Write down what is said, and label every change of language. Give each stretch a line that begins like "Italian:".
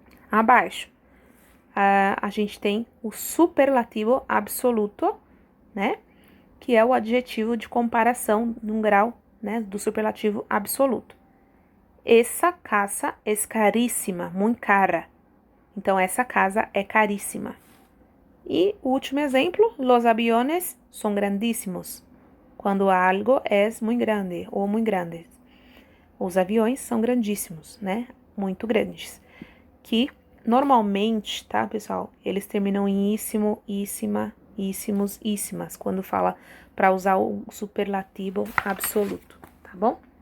Portuguese: Abaixo, a gente tem o superlativo absoluto, né? Que é o adjetivo de comparação num grau, né, do superlativo absoluto. Essa casa é caríssima, muito cara. Então, essa casa é caríssima. E o último exemplo,
Spanish: los aviones son grandísimos.
Portuguese: Quando algo é muito grande ou muito grande. Os aviões são grandíssimos, né? Muito grandes. Que normalmente, tá, pessoal? Eles terminam em íssimo, íssima, íssimos, íssimas. Quando fala para usar o superlativo absoluto, tá bom?